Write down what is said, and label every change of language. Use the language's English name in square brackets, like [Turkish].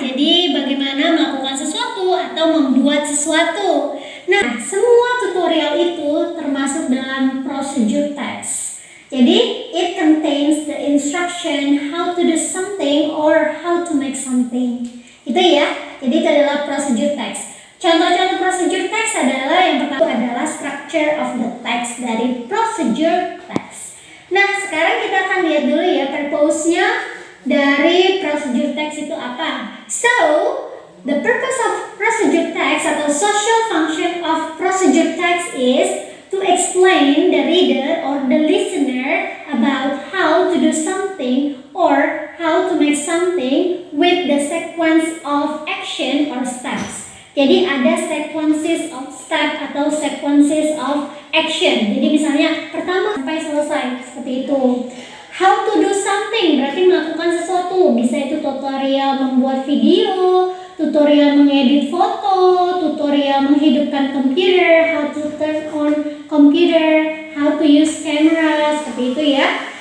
[Indonesian] Jadi bagaimana melakukan sesuatu atau membuat sesuatu. Nah, semua tutorial itu termasuk dalam procedure text. [English] Jadi it contains the instruction how to do something or how to make something. [Indonesian] Itu ya. Jadi itu adalah procedure text. Contoh-contoh procedure text adalah yang pertama adalah [English] structure of the text [Indonesian] dari procedure text. Nah, sekarang kita akan lihat dulu ya purpose-nya dari procedure text itu apa. [English] So, the purpose of procedure text atau social function of procedure text is to explain the reader or the listener about how to do something or how to make something with the sequence of action or steps. Jadi ada sequences of step atau sequences of action. [Indonesian] Jadi misalnya pertama sampai selesai seperti itu. [English] How to do something [Indonesian] berarti melakukan sesuatu. Bisa itu tutorial membuat video, tutorial mengedit foto, tutorial menghidupkan komputer, [English] how to turn on computer, how to use camera, [Indonesian] seperti itu ya.